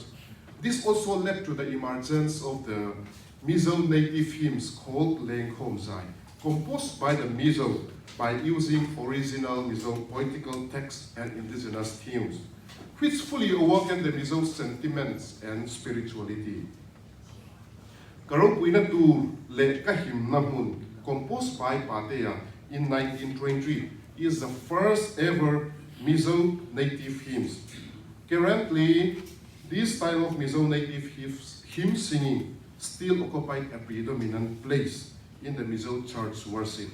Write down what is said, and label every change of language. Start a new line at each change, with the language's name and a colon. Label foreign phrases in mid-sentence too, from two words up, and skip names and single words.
English: This also led to the emergence of the Mizo native hymns called ngaihnawm, composed by the Mizo by using original Mizo poetical texts and indigenous tunes, which fully awakened the Mizo sentiments and spirituality. Karopuina tu le ngaihnawm, composed by Patea in 1923, is the first ever Mizo native hymns. Currently, this style of Mizo native hymn singing still occupied a predominant place in the Mizo church worship.